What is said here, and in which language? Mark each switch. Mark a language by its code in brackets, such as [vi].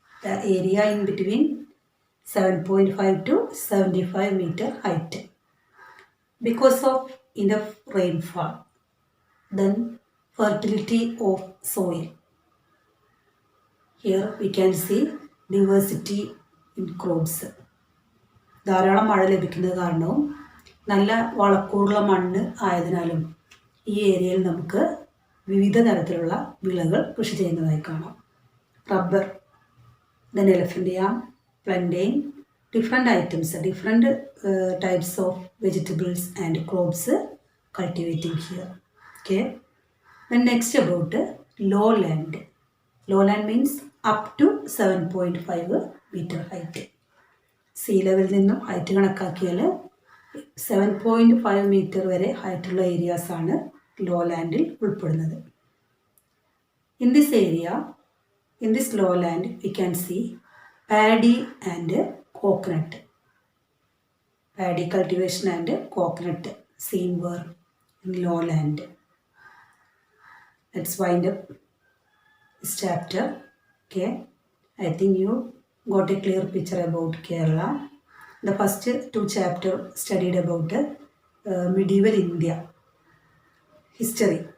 [en] The area in between 7.5 to 75 meter height. Because of enough rainfall, then fertility of soil. Here we can see diversity in crops. [ml] ധാരാളം മഴ ലഭിക്കുന്നത് കാരണവും നല്ല വളക്കൂറുള്ള മണ്ണ് ആയതിനാലും ഈ ഏരിയയിൽ നമുക്ക് വിവിധ തരത്തിലുള്ള വിളകൾ കൃഷി ചെയ്യുന്നതായി കാണാം. [en] Rubber, then elephant yam, plantain, different items, different types of vegetables and crops cultivating here. Okay, then next about low land. Low land means up to 7.5 metre height. [ml] See ലെവലിൽ നിന്നും ഹൈറ്റ് കണക്കാക്കിയാൽ 7.5 മീറ്റർ വരെ ഹൈറ്റുള്ള ഏരിയാസാണ് ലോ ലാൻഡിൽ ഉൾപ്പെടുന്നത്. [en] In this area, in this low land we can see paddy and coconut. Paddy cultivation and coconut seen were in low land. Let's wind up this chapter. Okay, I think you got a clear picture about Kerala. The first two chapters studied about medieval India history.